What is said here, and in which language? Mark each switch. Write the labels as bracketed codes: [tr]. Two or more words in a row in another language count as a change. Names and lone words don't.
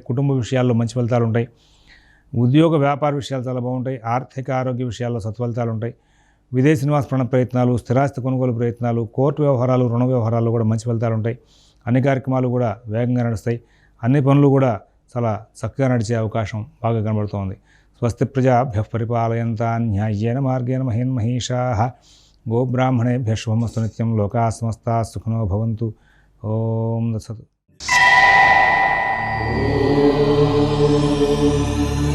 [te] కుటుంబ విషయాల్లో మంచి ఫలితాలు ఉంటాయి. ఉద్యోగ వ్యాపార విషయాలు చాలా బాగుంటాయి. ఆర్థిక ఆరోగ్య విషయాల్లో సత్ఫలితాలు ఉంటాయి. విదేశీ నివాస ప్రయత్నాలు, స్థిరాస్తి కొనుగోలు ప్రయత్నాలు, కోర్టు వ్యవహారాలు, రుణ వ్యవహారాల్లో కూడా మంచి ఫలితాలు ఉంటాయి. అన్ని కార్యక్రమాలు కూడా వేగంగా నడుస్తాయి. అన్ని పనులు కూడా చాలా చక్కగా నడిచే అవకాశం బాగా కనబడుతోంది. [sa] स्वस्ति प्रजाभ्यः परिपालयन्तां न्यायेन मार्गेण महीन्महीषाः गोब्राह्मणेभ्यः शुभमस्तु नित्यं. लोकाः समस्ताः सुखिनो भवन्तु। ओं तत्सत्.